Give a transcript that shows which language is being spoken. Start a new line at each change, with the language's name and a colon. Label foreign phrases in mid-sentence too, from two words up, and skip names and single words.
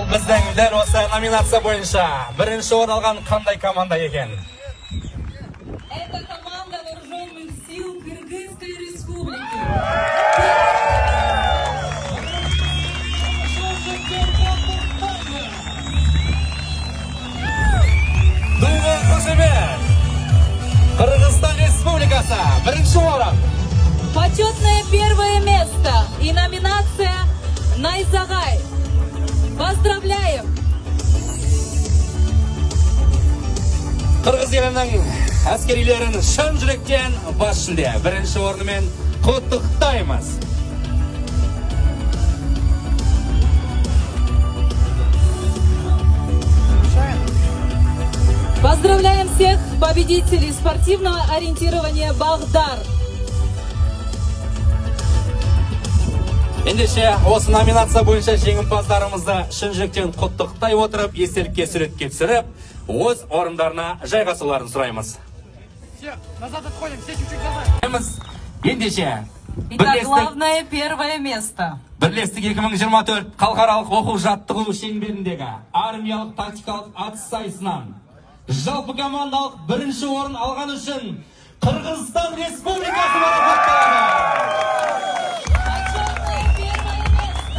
Kazakh: біздің дәл осы номинация бойынша бірінші орын алған қандай команда екен?
Russian: Это команда вооруженных сил Кыргызской республики.
Kazakh: Дулы Кошемет, Кыргызстан Республикасы, бірінші орын.
Russian: Почетное первое место и номинация Найзагай. Поздравляем!
Kazakh: Қырғыз елінің әскерилерін шын жүректен бас жүлде бірінші орнымен құттықтаймыз.
Russian: Поздравляем всех победителей спортивного ориентирования «Бағдар».
Kazakh: Ендеше осы номинация бойынша жеңімпаздарымызды шын жүректен құттықтай отырып, естелікке суретке түсіріп, өз орындарына жайғасуларын сұраймыз.
Russian: Все, назад отходим, все чуть-чуть назад.
Kazakh: Ендеше,
Russian: Итак, главное первое место.
Kazakh: Бірлестік 2024 халықаралық оқу жаттығу шеңберіндегі армиялық тактикалық атыс сайысынан жалпы командалық бірінші орын алған үшін Қырғызстан Республикасы марапатталады.
Russian: Почетное первое место.